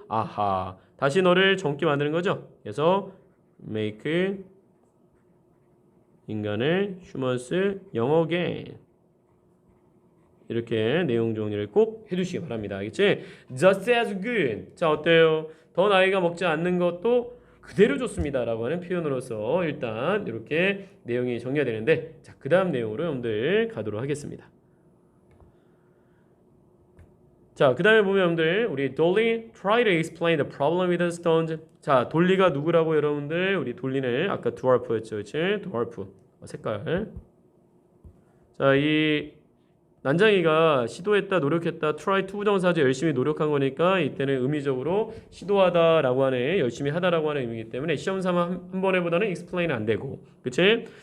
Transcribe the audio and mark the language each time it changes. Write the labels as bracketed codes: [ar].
[ko] 아하 다시 너를 젊게 만드는 거죠. 그래서 make 인간을 [en] humans young again [ko] 이렇게 내용 정리를 꼭 해두시기 바랍니다. 알겠지? [en] Just as good. [ko] 자 어때요? 더 나이가 먹지 않는 것도 그대로 좋습니다 라고 하는 표현으로서 일단 이렇게 내용이 정리가 되는데 자, 그 다음 내용으로 여러분들 가도록 하겠습니다. 자, 그 다음에 보면 여러분들 우리 [en] Dolly try to explain the problem with the stones. [ko] 자, 돌리가 누구라고 여러분들? 우리 돌리는 아까 드와르프였죠, 그렇지? 드와르프 색깔. 자, 이 난장이가 시도했다, 노력했다, try to 부정사죠. 열심히 노력한 거니까 이때는 의미적으로 시도하다라고 하는 열심히 하다라고 하는 의미이기 때문에 시험 삼아 한 번에보다는 explain은 안 되고, 그치?